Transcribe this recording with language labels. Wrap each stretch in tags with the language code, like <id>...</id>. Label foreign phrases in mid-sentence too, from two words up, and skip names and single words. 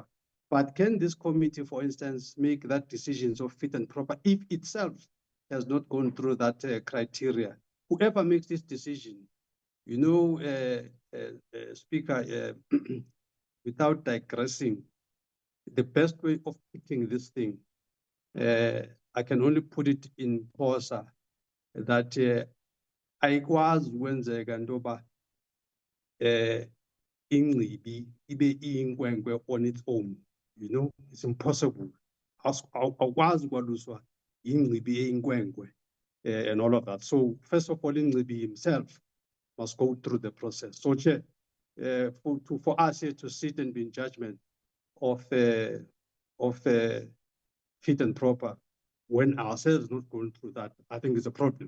<en>But can this committee, for instance, make that decision of fit and proper if itself has not gone through that criteria? Whoever makes this decision, you know, Speaker, without digressing, the best way of putting this thing, I can only put it in Xhosa, that</en> <xh>ayikwazi ukwenzeka ntoba ingcibi ibe iyinkwenkwe</xh> <en>on its own. You know, it's impossible.</en> <xh>Awukwazi kwaluswa ingcibi eyinkwenkwe</xh> <en>and all of that. So first of all, ingcibi himself must go through the process. So Chair, for us here to sit and be in judgment of fit and proper when ourselves not going through that, I think is a problem.</en>